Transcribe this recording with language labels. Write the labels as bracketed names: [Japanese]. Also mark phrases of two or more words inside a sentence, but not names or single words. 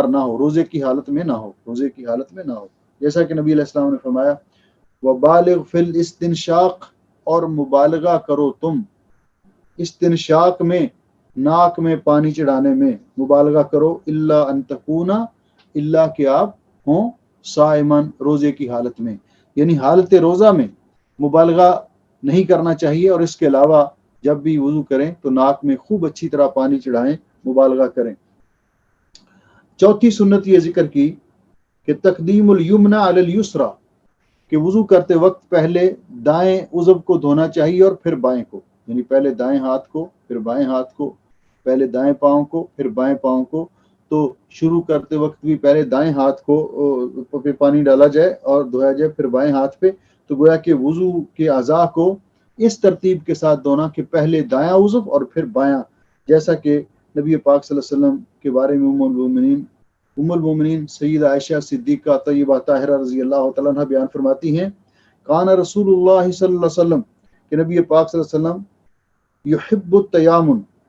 [Urdu] نہ ہو، روزے کی حالت میں نہ ہو، روزے کی حالت میں نہ ہو، جیسا کہ نبی علیہ السلام نے فرمایا [Arabic] وبالغ فی الاستنشاق، [Urdu] اور مبالغہ کرو تم استنشاق میں، ناک میں پانی چڑھانے میں مبالغہ کرو، [Arabic] الا ان تکونا، [Urdu] الا کہ آپ ہوں صائمن، روزے کی حالت میں، یعنی حالت روزہ میں مبالغہ نہیں کرنا چاہیے، اور اس کے علاوہ جب بھی وضو کریں تو ناک میں خوب اچھی طرح پانی چڑھائیں، مبالغہ کریں۔ چوتھی سنت یہ ذکر کی کہ [Arabic] تقدیم الیمنی علی الیسری، [Urdu] کہ وضو کرتے وقت پہلے دائیں عضو کو دھونا چاہیے اور پھر بائیں کو، یعنی پہلے دائیں ہاتھ کو پھر بائیں ہاتھ کو، پہلے دائیں پاؤں کو پھر بائیں پاؤں کو، تو شروع کرتے وقت بھی پہلے دائیں ہاتھ کو پہ پانی ڈالا جائے اور دھویا جائے پھر بائیں ہاتھ پہ، تو گویا کہ وضو کے اعضاء کو اس ترتیب کے ساتھ دھونا کہ پہلے دایاں عضو اور پھر بایاں، جیسا کہ نبی پاک [Arabic] صلی اللہ علیہ وسلم [Urdu] کے بارے میں [Arabic] ام المومنین [Urdu] سید عائشہ صدیقہ طیبہ طاہرہ [Arabic] رضی اللہ تعالیٰ عنہ [Urdu] بیان فرماتی ہیں [Arabic] کان رسول اللہ صلی اللہ علیہ وسلم، [Urdu] کہ نبی پاک [Arabic] صلی اللہ علیہ وسلم یحب التیامن،